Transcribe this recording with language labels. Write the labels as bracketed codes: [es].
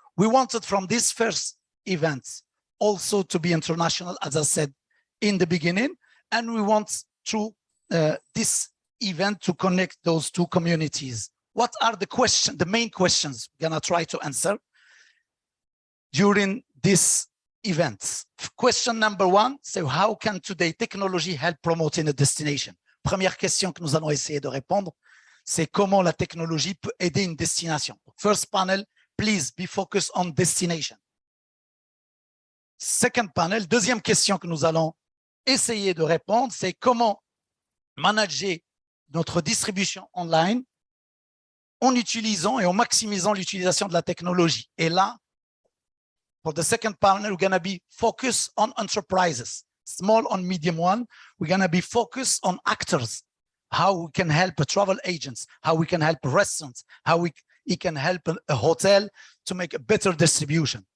[en] We wanted from this first event also to be international, as I said in the beginning, and we want through this event to connect those two communities. What are the main questions we're gonna try to answer during this event? Question number one, so how can today technology help promoting a destination? [fr] Première question que nous allons essayer de répondre, c'est comment la technologie peut aider une destination. [en] First panel, please be focused on destination. Second panel, [fr] deuxième question que nous allons essayer de répondre, c'est comment manager notre distribution online en utilisant et en maximisant l'utilisation de la technologie. Et là, [en] for the second panel, we're going to be focused on enterprises, small and medium one. We're going to be focused on actors, how we can help travel agents, how we can help restaurants, how we can help a hotel to make a better distribution.